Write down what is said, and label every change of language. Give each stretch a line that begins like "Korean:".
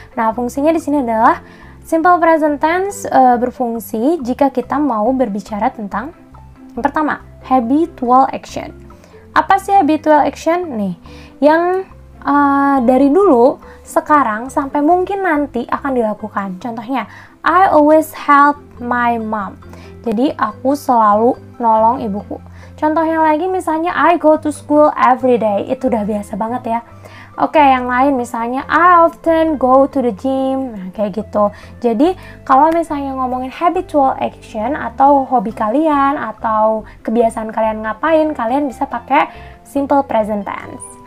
Indonesian: Nah, fungsinya di sini adalah simple present tense berfungsi jika kita mau berbicara tentang yang pertama, habitual action. Apa sih habitual action? Nih, yang dari dulu, sekarang, sampai mungkin nanti akan dilakukan. Contohnya,
English: I always help my mom.
Indonesian: Jadi, aku selalu nolong ibuku. Contohnya lagi misalnya,
English: I go to school every day.
Indonesian: Itu udah biasa banget ya. Oke, yang lain misalnya
English: I often go to the gym,
Indonesian: nah kayak gitu. Jadi kalau misalnya ngomongin habitual action atau hobi kalian atau kebiasaan kalian ngapain, kalian bisa pakai simple present tense.